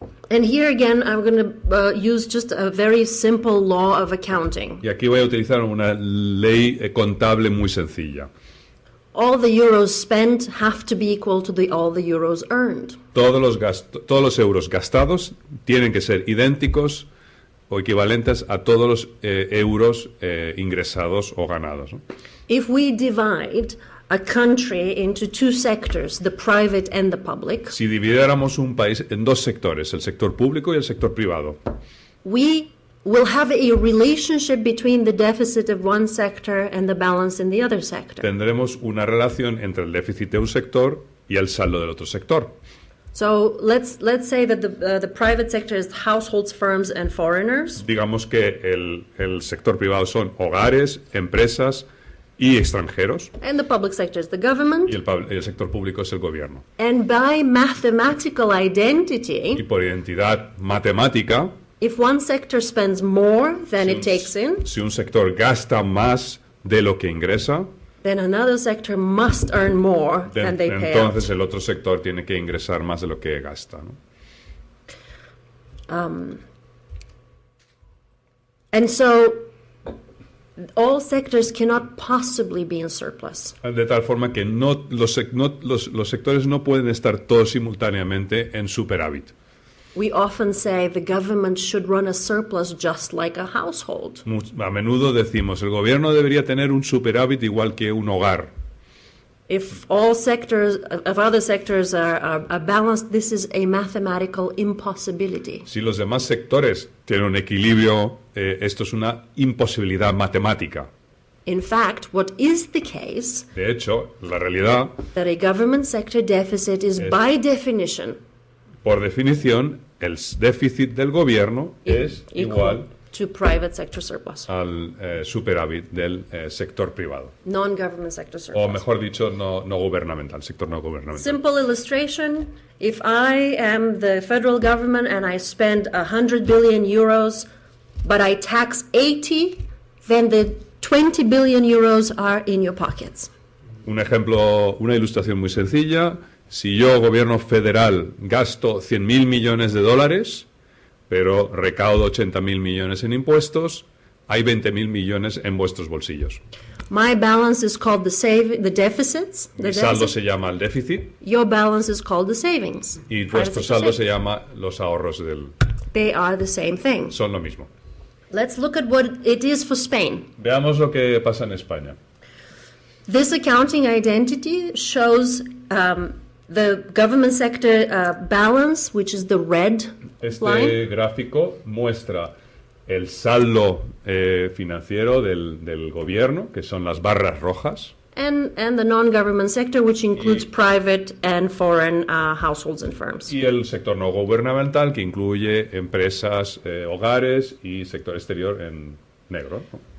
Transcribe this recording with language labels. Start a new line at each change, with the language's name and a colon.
English: And here again, I'm going to use just a very simple law of accounting.
Spanish: Y aquí voy a utilizar una ley contable muy sencilla.
English: All the euros spent have to be equal to all the euros earned.
Spanish: Todos los euros gastados tienen que ser idénticos o equivalentes a todos los euros ingresados o ganados, ¿no?
English: If we divide a country into two sectors, the private and the public,
Spanish: Si dividiéramos un país en dos sectores, el sector público y el sector privado,
English: we will have a relationship between the deficit of one sector and the balance in the other sector.
Spanish: tendremos una relación entre el déficit de un sector y el saldo del otro sector.
English: So let's say that the private sector is households, firms, and foreigners,
Spanish: Digamos que el sector privado son hogares, empresas y extranjeros,
English: and the public sector is the government.
Spanish: y el sector público es el gobierno.
English: And by mathematical
Spanish: Y
English: identity,
Spanish: por identidad matemática,
English: if one sector spends more than it
Spanish: si
English: takes in,
Spanish: si un sector gasta más de lo que ingresa,
English: then another sector must earn more than they pay out.
Spanish: entonces el otro sector tiene que ingresar más de lo que gasta, ¿no?
English: And so all sectors cannot possibly be in surplus.
Spanish: De tal forma que los sectores no pueden estar todos simultáneamente en superávit.
English: We often say the government should run a surplus just like a household.
Spanish: A menudo decimos, el gobierno debería tener un superávit igual que un hogar.
English: If all sectors, if other sectors are balanced, this is a mathematical impossibility.
Spanish: Si los demás sectores tienen un equilibrio, esto es una imposibilidad matemática.
English: In fact, what is the case,
Spanish: De hecho, la realidad,
English: that a government sector deficit is by definition
Spanish: por definición, el déficit del gobierno es igual
English: to private sector surplus,
Spanish: al superávit del sector privado.
English: non-government sector
Spanish: O
English: surplus.
Spanish: mejor dicho, no gubernamental, sector no gubernamental.
English: Simple illustration, if I am the federal government and I spend 100 billion euros, but I tax 80, then the 20 billion euros are in your pockets.
Spanish: Un ejemplo, una ilustración muy sencilla. Si yo, gobierno federal, gasto 100.000 millones de dólares, pero recaudo 80.000 millones en impuestos, hay 20.000 millones en vuestros bolsillos.
English: My balance is called the deficits.
Spanish: Mi saldo se llama el déficit
English: Your balance is called the savings.
Spanish: y
English: Private
Spanish: vuestro
English: sector
Spanish: saldo se
English: savings.
Spanish: llama los ahorros
English: They are the same thing.
Spanish: son lo mismo.
English: Let's look at what it is for Spain.
Spanish: Veamos lo que pasa en España.
English: This accounting identity shows the government sector balance, which is the red line,
Spanish: Este gráfico muestra el saldo financiero del gobierno, que son las barras rojas,
English: and the non-government sector, which includes private and foreign households and firms.
Spanish: y el sector no gubernamental, que incluye empresas, hogares y sector exterior en negro, ¿no?